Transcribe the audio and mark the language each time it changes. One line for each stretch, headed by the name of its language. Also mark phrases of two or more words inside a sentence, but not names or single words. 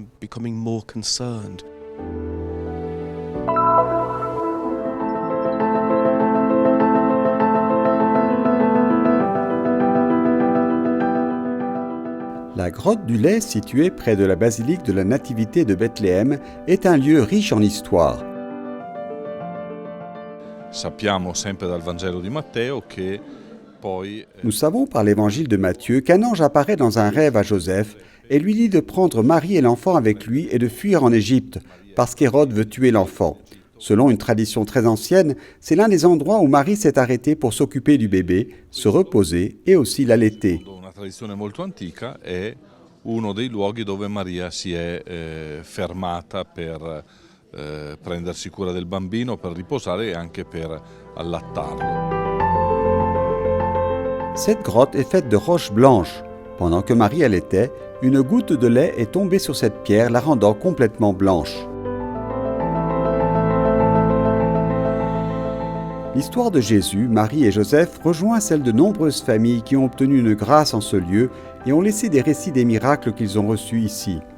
French: La grotte du lait, située près de la basilique de la Nativité de Bethléem, est un lieu riche en histoire.
Italian: Sappiamo sempre dal Vangelo di Matteo che
French: Nous savons par l'évangile de Matthieu qu'un ange apparaît dans un rêve à Joseph et lui dit de prendre Marie et l'enfant avec lui et de fuir en Égypte, parce qu'Hérode veut tuer l'enfant. Selon une tradition très ancienne, c'est l'un des endroits où Marie s'est arrêtée pour s'occuper du bébé, se reposer et aussi l'allaiter.
Italian: Una tradizione molto antica è uno dei luoghi dove Maria si è fermata per prendersi cura del bambino, per riposare e anche per allattarlo.
French: Cette grotte est faite de roches blanches. Pendant que Marie allaitait, une goutte de lait est tombée sur cette pierre, la rendant complètement blanche. L'histoire de Jésus, Marie et Joseph rejoint celle de nombreuses familles qui ont obtenu une grâce en ce lieu et ont laissé des récits des miracles qu'ils ont reçus ici.